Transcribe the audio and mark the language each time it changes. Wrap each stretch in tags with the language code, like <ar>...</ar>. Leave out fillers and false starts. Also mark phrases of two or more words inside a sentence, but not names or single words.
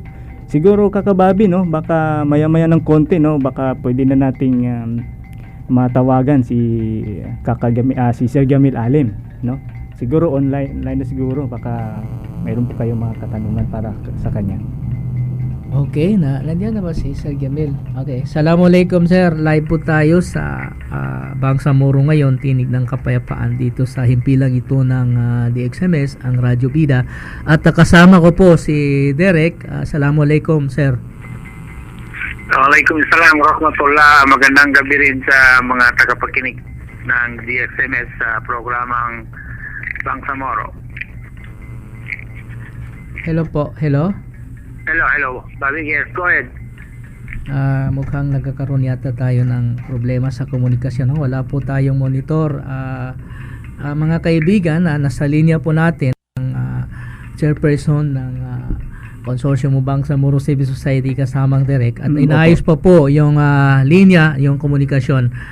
<tl>Siguro kakababi, baka maya-maya ng konti, baka pwede na nating matawagan si Sir Gamil Alim, Siguro online na siguro, baka mayroon po kayong mga katanungan para sa kanya. Okay, nandiyan na ba si Sir Jamil? Okay, Assalamualaikum sir. Live po tayo sa Bangsamoro ngayon, Tinig ng Kapayapaan dito sa himpilang ito ng DXMS, ang Radyo Bida. At kasama ko po si Derek. Assalamualaikum sir.</tl> <ar>وعليكم السلام ورحمة الله.</ar> <tl>Magandang gabi rin sa mga tagapakinig ng DXMS sa programang Bangsamoro. Hello po, hello.</tl> <en>Hello. Bobby, yes, go ahead.</en> <tl>Mukhang nagkakaroon yata tayo ng problema sa komunikasyon. Wala po tayong monitor. Mga kaibigan, nasa linya po natin ang chairperson ng Consortium of Bangsamoro Civil Society kasamang Derek at inaayos pa po yung linya, yung komunikasyon.</tl>